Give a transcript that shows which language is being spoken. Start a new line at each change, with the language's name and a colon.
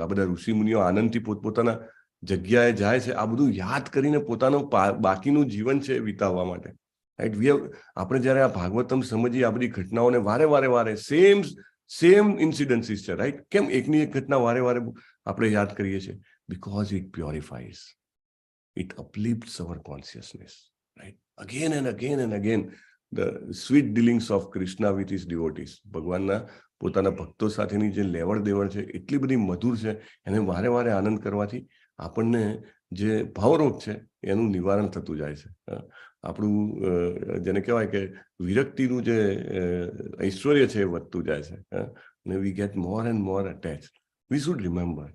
Gujarati: આ બધા ઋષિ મુનિઓ આનંદથી પોતપોતાના જગ્યાએ જાય છે, આ બધું યાદ કરીને પોતાનું બાકીનું જીવન છે વિતાવવા માટે. રાઈટ? આપણે જયારે આ ભાગવતમ સમજીએ, આ બધી ઘટનાઓને વારે સેમ ઇન્સિડન્સીસ છે. રાઈટ? કેમ એકની એક ઘટના વારે આપણે યાદ કરીએ છીએ?
English: because it purifies, it uplifts our consciousness. Right? Again and again the sweet dealings of Krishna with his devotees.
Gujarati: ભગવાનના પોતાના ભક્તો સાથેની જે લેવડ દેવડ છે એટલી બધી મધુર છે, એને વારે આનંદ કરવાથી આપણને જે ભાવરોગ છે એનું નિવારણ થતું જાય છે. આપણું જેને કહેવાય કે વિરક્તિનું જે ઐશ્વર્ય છે એ વધતું જાય છે, અને
English: We get more and more attached. We should remember.